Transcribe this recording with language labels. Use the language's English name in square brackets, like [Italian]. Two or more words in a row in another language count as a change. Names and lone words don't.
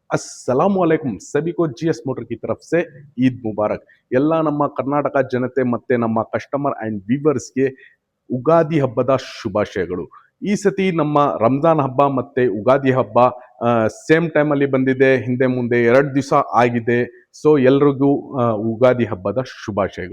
[Arabic] السلام عليكم [Hindi] सभी को जीएस मोटर की तरफ से ईद मुबारक [Kannada] ಎಲ್ಲ ನಮ್ಮ ಕರ್ನಾಟಕ ಜನತೆ ಮತ್ತೆ ನಮ್ಮ [English] customer and viewers [Kannada] ಉಗಾದಿ ಹಬ್ಬದ ಶುಭಾಶಯಗಳು. ಈ ಸತಿ ನಮ್ಮ ರಂಜಾನ್ ಹಬ್ಬ ಮತ್ತೆ ಉಗಾದಿ ಹಬ್ಬ [English] same time [Kannada] ಅಲ್ಲಿ ಬಂದಿದೆ. ಹಿಂದೆ ಮುಂದೆ 2 ದಿವಸ ಆಗಿದೆ. ಸೊ ಎಲ್ರಿಗೂ ಉಗಾದಿ ಹಬ್ಬದ ಶುಭಾಶಯಗಳು.